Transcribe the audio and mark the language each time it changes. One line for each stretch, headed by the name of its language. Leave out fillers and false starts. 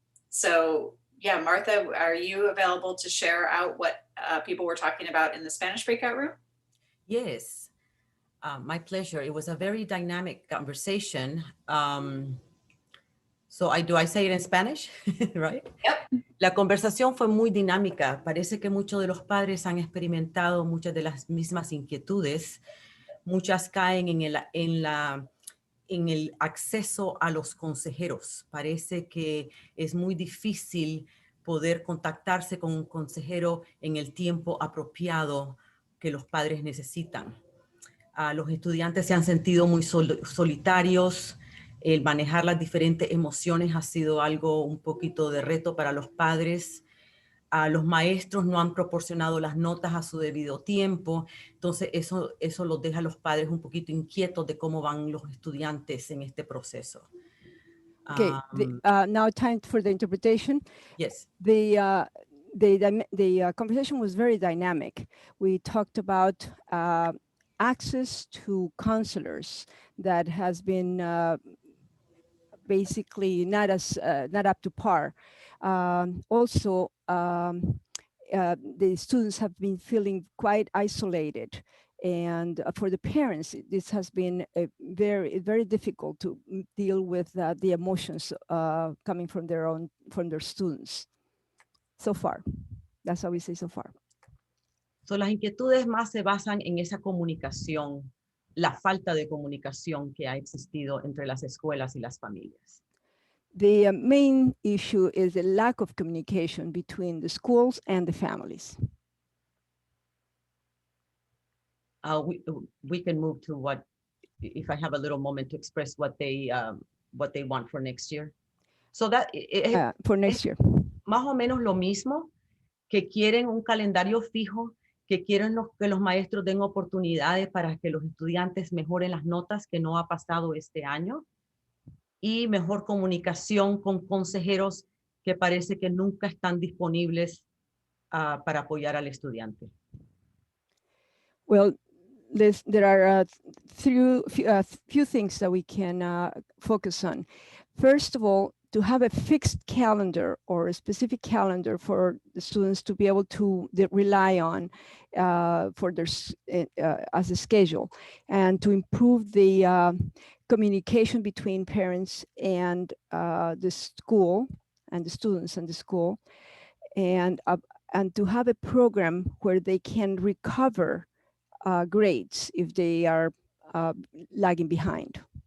English: So yeah, Martha, are you available to share out what people were talking about in the Spanish breakout room? Yes, my pleasure. It was a very dynamic conversation. So do I say it in Spanish, right? Yep.
Spanish: La conversación fue muy dinámica. Parece que muchos de los padres han experimentado muchas de las mismas inquietudes. Muchas caen en el acceso a los consejeros. Parece que es muy difícil poder contactarse con un consejero en el tiempo apropiado que los padres necesitan. Los estudiantes se han sentido muy solitarios. El manejar las diferentes emociones ha sido algo un poquito de reto para los padres. Los maestros no han proporcionado las notas a su debido tiempo. Entonces eso los deja a los padres un poquito inquietos de cómo van los estudiantes en este proceso.
English: Okay, now time for the interpretation. Yes. The conversation was very dynamic. We talked about access to counselors that has been basically not up to par. Also, the students have been feeling quite isolated, and for the parents, this has been very difficult to deal with the emotions coming from their students. So far, that's how we say so far.
Spanish: So las inquietudes más se basan en esa comunicación, la falta de comunicación que ha existido entre las escuelas y las familias.
English: The main issue is the lack of communication between the schools and the families. We can move to what, if I have a little moment to express what they want for next year. So that for next year.
Spanish: Más o menos lo mismo, que quieren un calendario fijo, que quieren que los maestros den oportunidades para que los estudiantes mejoren las notas que no ha pasado este año, y mejor comunicación con consejeros que parece que nunca están disponibles para apoyar al estudiante.
English: Well, there are few things that we can focus on. First of all, to have a fixed calendar or a specific calendar for the students to be able to rely on for their as a schedule, and to improve the communication between parents and the school and the students and the school, and to have a program where they can recover grades if they are lagging behind.